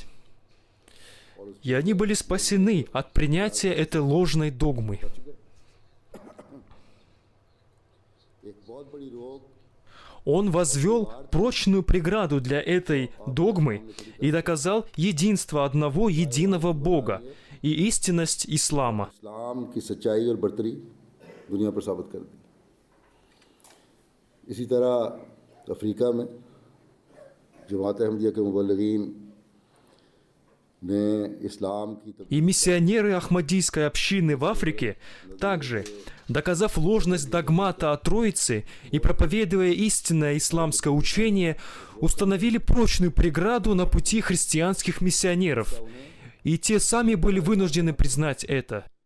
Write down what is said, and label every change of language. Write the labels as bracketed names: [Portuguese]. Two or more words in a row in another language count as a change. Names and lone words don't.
[Russian] И они были спасены от принятия этой ложной догмы. Он возвел прочную преграду для этой догмы и доказал единство одного единого Бога и истинность ислама. [Urdu] اسلام کی سچائی اور برتری دنیا پر ثابت کر دی. اسی طرح افریقہ میں جماعت احمدیہ کے مبلغین نے اسلام کی [Russian] И миссионеры Ахмадийской общины в Африке также, доказав ложность догмата о Троице и проповедуя истинное исламское учение, установили прочную преграду на пути христианских миссионеров. И те сами были вынуждены признать это.